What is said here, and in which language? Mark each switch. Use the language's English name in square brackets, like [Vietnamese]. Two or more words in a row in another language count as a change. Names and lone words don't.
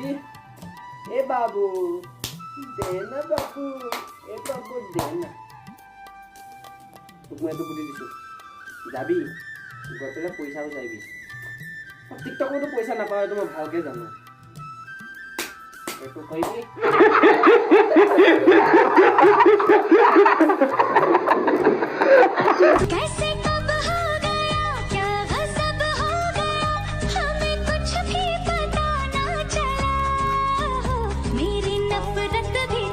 [Assamese] এ বাবু দে না বাবু, দে না। তোক মই এইটো বুদ্ধি দিছোঁ, যাবি গৈ পেলাই পইচাও চাইবি। টিকটকতো পইচা নাপাওঁ, এইটো মই ভালকৈ জানো। এইটো কৰিবি। [Hindi] कैसे कब हो गया क्या गजब हो गया हमें कुछ भी पता ना चला मेरी नफरत